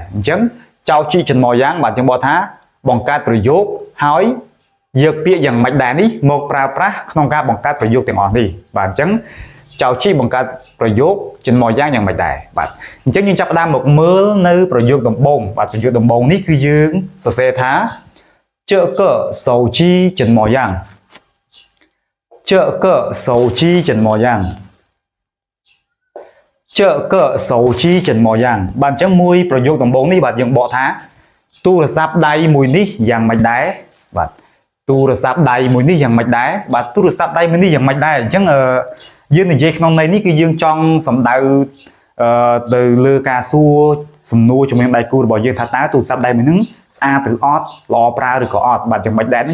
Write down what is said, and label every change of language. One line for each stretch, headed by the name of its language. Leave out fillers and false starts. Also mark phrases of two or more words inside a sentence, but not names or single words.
Khmer: អញ្ចឹង
Chinese: 手机怎么样
Khmer: បាទយើងបកថាបង្កើតប្រយោគហើយយកពាក្យយ៉ាងម៉េចដែរនេះមកប្រើប្រាស់ក្នុងការបង្កើតប្រយោគទាំងអស់នេះបាទអញ្ចឹងចៅជីបង្កើតប្រយោគចិនម៉យ៉ាងយ៉ាងម៉េចដែរបាទអញ្ចឹងយើងចាប់ផ្ដើមមកមើលនៅប្រយោគដំបូងបាទប្រយោគដំបូងនេះគឺយើងសរសេរថា
Chinese: 这个手机怎么样这个手机怎么样这个手机怎么样
Khmer: បាទអញ្ចឹងមួយប្រយោគដំបូងនេះបាទយើងបកថាទូរស័ព្ទដៃមួយនេះយ៉ាងម៉េចដែរបាទទូរស័ព្ទដៃមួយនេះយ៉ាងម៉េចដែរបាទទូរស័ព្ទដៃមួយនេះយ៉ាងម៉េចដែរអញ្ចឹងយើងនិយាយក្នុងន័យនេះគឺយើងចង់សំដៅទៅលើការសួរសំណួរជំនាញដៃគូរបស់យើងថាតើទូរស័ព្ទដៃមួយហ្នឹងស្អាតឬអត់ល្អប្រើឬក៏អត់បាទយ៉ាងម៉េចដែរ